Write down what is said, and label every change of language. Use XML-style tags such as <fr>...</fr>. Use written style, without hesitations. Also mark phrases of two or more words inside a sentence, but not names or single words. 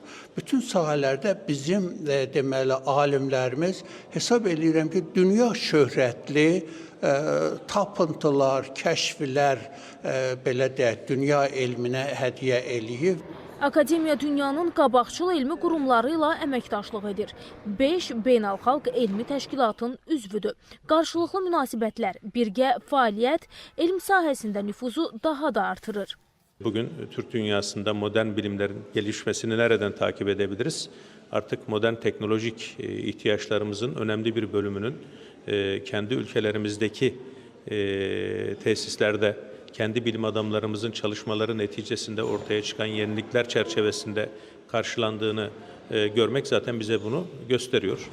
<az>Bütün sahələrdə bizim deməli alimlərimiz hesab edirəm ki, dünya şöhrətli tapıntılar, kəşflər belə deyək, dünya elminə hədiyyə eləyib. Akademiya dünyanın qabaqcıl elmi qurumları ilə əməkdaşlıq edir. 5 beynəlxalq elmi təşkilatın üzvüdür. Qarşılıqlı münasibətlər, birgə fəaliyyət elm sahəsində nüfuzu daha da artırır.</az> <tr>Bugün Türk dünyasında modern bilimlerin gelişmesini nereden takip edebiliriz? Artık modern teknolojik ihtiyaçlarımızın önemli bir bölümünün kendi ülkelerimizdeki tesislerde kendi bilim adamlarımızın çalışmaları neticesinde ortaya çıkan yenilikler çerçevesinde karşılandığını görmek zaten bize bunu gösteriyor.</tr>